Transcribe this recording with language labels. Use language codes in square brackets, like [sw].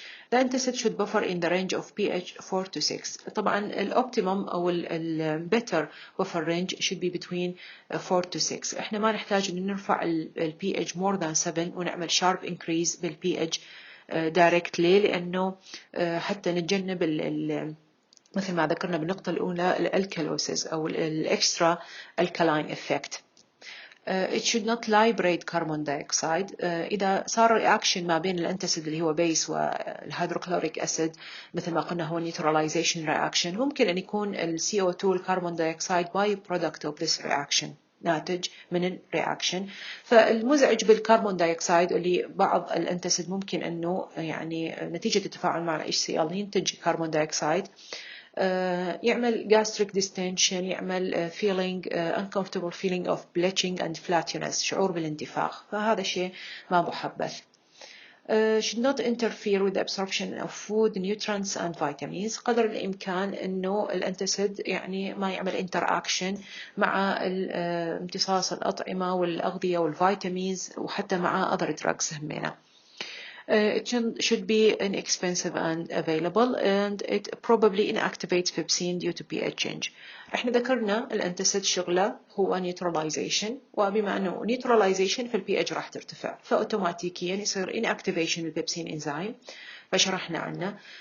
[en] The antacid should buffer in the range of pH 4 to 6. [ar] طبعا الأوبتيموم أو [en] better buffer range should be between 4 to 6. [ar] احنا ما نحتاج إن نرفع pH [en] more than 7 [ar] ونعمل [en] sharp increase pH directly [ar] لأنه حتى نتجنب مثل ما ذكرنا بالنقطة الأولى الالكالوسيس أو الإكسترا alkaline effect. [en] It should not liberate carbon dioxide. [ar] إذا صار رياكشن ما بين الانتاسيد اللي هو بيس والهيدروكلوريك أسيد مثل ما قلنا هو neutralization reaction ممكن أن يكون ال CO2 الكربون دايوكسيد [en] by product of this reaction [ar] ناتج من الرياكشن. فالمزعج بالكربون دايوكسيد اللي بعض الانتاسيد ممكن أنه يعني نتيجة التفاعل مع ال HCl ينتج كربون دايوكسيد يعمل gastric distension يعمل [en] uncomfortable feeling of bleaching and flatulence [ar] شعور بالانتفاخ فهذا شيء ما محبذ. [en] Should not interfere with the absorption of food, nutrients and vitamins. [ar] قدر الإمكان إنه الانتاسيد يعني ما يعمل interaction مع امتصاص الأطعمة والأغذية والفيتامينز وحتى مع [en] other drugs [ar] همينة. [en] It should be inexpensive and available and it probably inactivates pepsin due to pH change. [ar] احنا ذكرنا الانتاسيد شغله هو neutralization وبما انه neutralization فالpH راح ترتفع فاوتوماتيكيا يصير inactivation للبيبسين انزيم فشرحنا عنه.